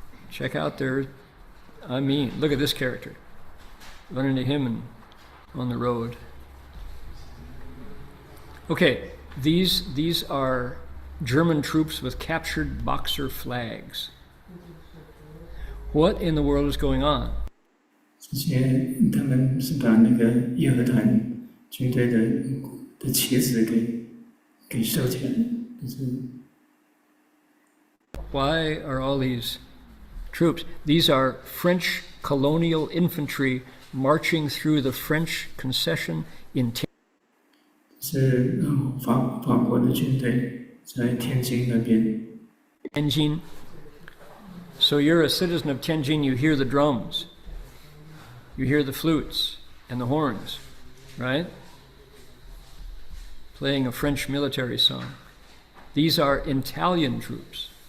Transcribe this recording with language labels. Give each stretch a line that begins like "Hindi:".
English: Check out look at this character. Run into him on the road. Okay, These are German troops with captured Boxer flags. What in the world is going on?
Chinese: 这些他们是把那个义和团军队的旗子给收起来，就是。
English: Why are all these troops? These are French colonial infantry marching through the French concession in
Chinese: 是法国的军队在天津那边。
English: Tianjin. So you're a citizen of Tianjin, you hear the drums, you hear the flutes and the horns, right? Playing a French military song. These are Italian troops.